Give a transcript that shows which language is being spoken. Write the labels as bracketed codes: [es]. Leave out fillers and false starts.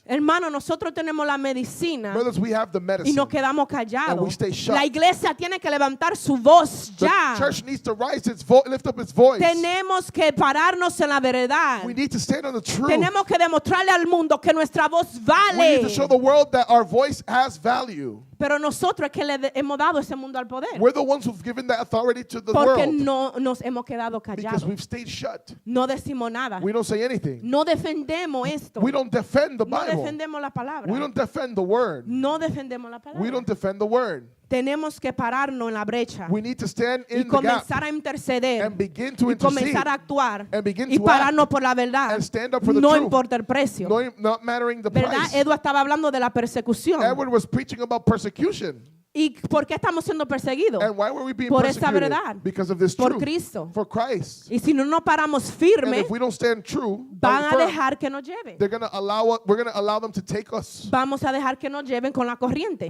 [es] Hermano, nosotros tenemos la medicina [en] Brothers, we have the [es] y [en] medicine. [es] nos quedamos [en] And we [es] callados. [en] stay shut. [es] La iglesia tiene que levantar su voz [en] The [es] ya. [en] church needs to rise lift up its voice. [es] Tenemos que pararnos en la verdad. [en] We need to stand on the truth. [es] Tenemos que demostrarle al mundo que nuestra voz [en] We [es] vale. [en] need to show the world that our voice has value. [es] Pero nosotros es que le hemos dado ese mundo al poder. [en] We're the ones who've given that authority to the [es] Porque [en] world [es] no nos hemos quedado [en] because [es] callados. [en] we've stayed shut. [es] No decimos nada. [en] We don't say anything. [es] No defendemos esto. [en] We don't defend the [es] No [en] Bible. [es] defendemos la palabra. [en] We don't defend the word. [es] No defendemos la palabra. [en] We don't defend the word. [es] Tenemos que pararnos en la brecha [en] We need to stand [es] y [en] in the gap [es] comenzar a interceder [en] and begin to [es] y [en] intercede [es] comenzar a actuar [en] and begin [es] y [en] to [es] pararnos [en] act [es] por la verdad. [en] and stand up for the [es] No [en] truth. [es] importa el precio. [en] not mattering the [es] ¿Verdad? [en] price. [es] Edward estaba hablando de la persecución. [en] Edward was preaching about persecution. [es] ¿Y por qué estamos siendo perseguidos? [en] And why were we being [es] Por esa [en] persecuted? [es] verdad. [en] Because of this [es] Por [en] truth. [es] Cristo. [en] For Christ. [es] Y si no nos paramos [en] And [es] firmes, [en] if we don't stand true, [es] van a [en] firm, [es] dejar que nos lleven. [en] we're going to allow them to take us. [es] Vamos a dejar que nos lleven con la corriente.